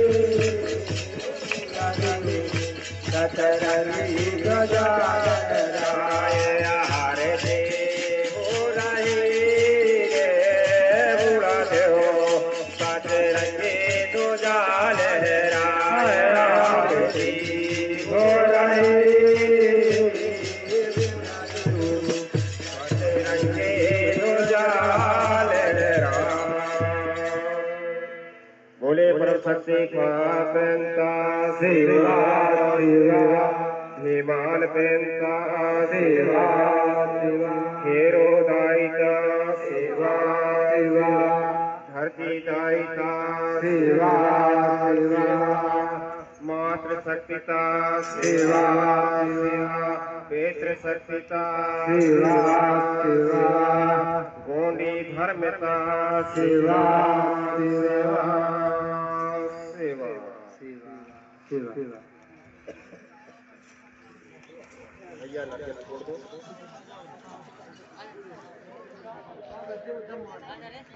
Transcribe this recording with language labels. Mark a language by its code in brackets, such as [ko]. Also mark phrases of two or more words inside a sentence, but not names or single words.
[hi] सतरंगी गजानन आरती हो रही बुढ़ा देव सतरंगी गजानन आरती हो रही सतरंगी गजानन। [gon] बोले परम सत्य का सेवा सेवा हिमाल पेंता सेवा सेवा हेरो दायिता सेवा सेवा धरती दायिता सेवा सेवा मातृ शक्तिता सेवा सेवा पितृ शक्तिता सेवा सेवा गोंडी धर्मता सेवा सेवा सेवा सेवा सेवा [hi] भैया नारियल छोड़ दो।